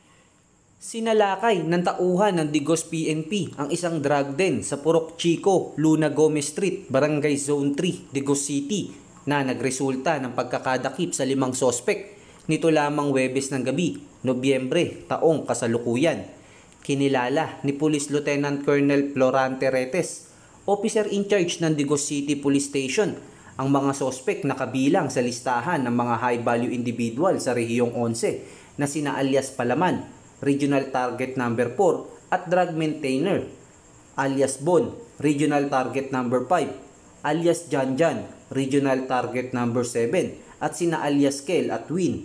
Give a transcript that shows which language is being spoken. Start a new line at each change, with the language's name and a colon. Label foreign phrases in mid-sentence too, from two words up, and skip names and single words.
Filipino: Sinalakay ng tauhan ng Digos PNP ang isang
English: drug den
Filipino: sa Purok Chico, Luna Gomez Street, Barangay Zone 3, Digos City na nagresulta ng pagkakadakip sa 5 sospek nito lamang Huwebes ng gabi, Nobyembre, taong kasalukuyan. Kinilala ni Police Lieutenant Colonel Florante Retes,
English: officer in charge
Filipino: ng Digos City Police Station, ang mga sospek na kabilang sa listahan ng mga
English: high-value individual
Filipino: sa Rehiyong 11 na sina alias Palaman,
English: Regional Target Number 4
Filipino: at
English: Drug Maintainer,
Filipino: alias Bon,
English: Regional Target Number 5,
Filipino: alias Janjan,
English: Regional Target Number 7
Filipino: at sina alias Kel at Win.